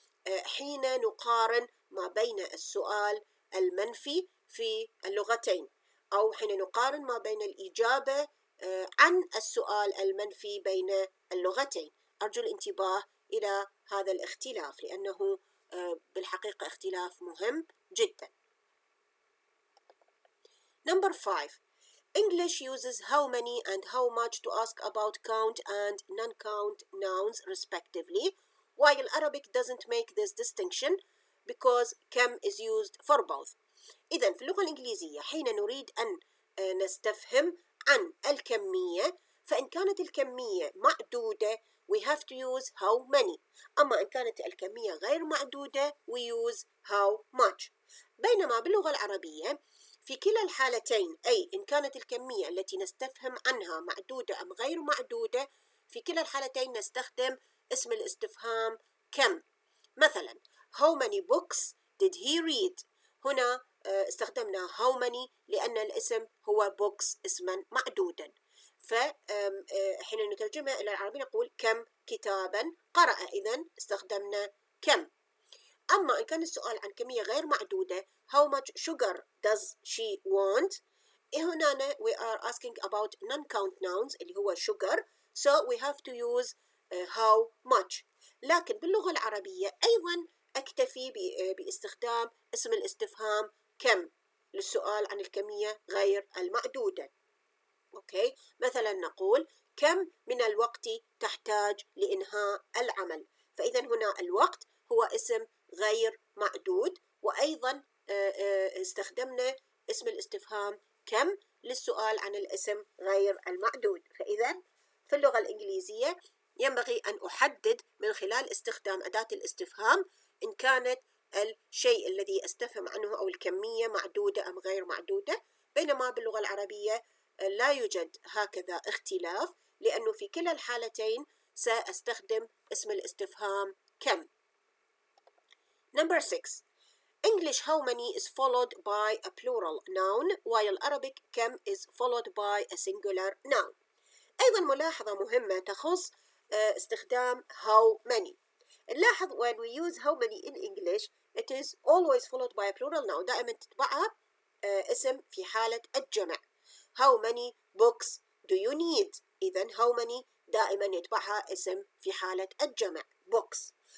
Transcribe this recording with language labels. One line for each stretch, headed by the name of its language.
Arabic: حين نقارن ما بين السؤال المنفي في اللغتين، أو حين نقارن ما بين الإجابة عن السؤال المنفي بين اللغتين. أرجو الانتباه إلى هذا الاختلاف لأنه بالحقيقة اختلاف مهم جدا.
English: Number 5. English uses how many and how much to ask about count and non-count nouns respectively, while Arabic doesn't make this distinction because كم is used for both.
Arabic: إذن في اللغة الإنجليزية حين نريد أن نستفهم عن الكمية، فإن كانت الكمية معدودة
English: we have to use how many،
Arabic: أما إن كانت الكمية غير معدودة
English: we use how much.
Arabic: بينما باللغة العربية في كلا الحالتين، أي إن كانت الكمية التي نستفهم عنها معدودة أم غير معدودة، في كلا الحالتين نستخدم اسم الاستفهام كم. مثلا
English: how many books did he read؟
Arabic: هنا استخدمنا how many لأن الاسم هو books اسما معدودا، فحين نترجمها إلى العربية نقول كم كتابا قرأ، إذن استخدمنا كم. أما إن كان السؤال عن كمية غير معدودة
English: how much sugar does she want؟ هنا we are asking about non-count nouns
Arabic: اللي هو
English: sugar، so we have to use how much.
Arabic: لكن باللغة العربية أيضا أكتفي باستخدام اسم الاستفهام كم للسؤال عن الكمية غير المعدودة. أوكي، مثلا نقول كم من الوقت تحتاج لإنهاء العمل، فإذا هنا الوقت هو اسم غير معدود، وأيضا استخدمنا اسم الاستفهام كم للسؤال عن الاسم غير المعدود. فإذا في اللغة الإنجليزية ينبغي أن أحدد من خلال استخدام أداة الاستفهام إن كانت الشيء الذي أستفهم عنه أو الكمية معدودة أم غير معدودة، بينما باللغة العربية لا يوجد هكذا اختلاف، لأنه في كلا الحالتين سأستخدم اسم الاستفهام كم.
English: Number 6. English how many is followed by a plural noun while Arabic كم is followed by a singular noun.
Arabic: أيضا ملاحظة مهمة تخص استخدام how many.
English: نلاحظ when we use how many in English it is always followed by a plural noun،
Arabic: دائما تتبعها اسم في حالة الجمع.
English: How many books do you need؟
Arabic: إذن how many دائما يتبعها اسم في حالة الجمع books.